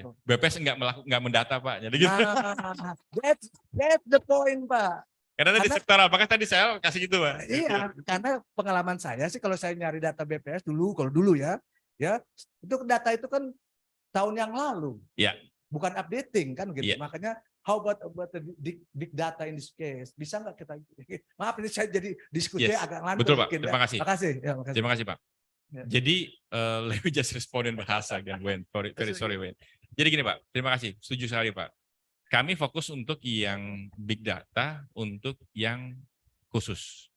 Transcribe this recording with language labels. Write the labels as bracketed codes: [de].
[id] Iya. BPS nggak mendata, Pak. Jadi gitu. [en] Nah, that's the point, Pak. [id] Karena tadi sektoral, makanya tadi saya kasih gitu, Pak. Iya, karena pengalaman saya sih kalau saya nyari data BPS kalau dulu ya, itu data itu kan tahun yang lalu. Iya. Bukan updating kan gitu. Iya. [en] Makanya how about the big data in this case? [id] Bisa nggak kita? Maaf ini saya jadi diskusinya agak ngantuk. Betul, Pak. Mungkin, Terima kasih. Makasih. Ya, makasih. Terima kasih, Pak. Ya. Jadi [en] let me just respond in bahasa again, [id] Wayne. [en] Very sorry, [id] Wayne. Jadi gini, Pak. Terima kasih. Setuju sekali, Pak. Kami fokus untuk yang big data, untuk yang khusus.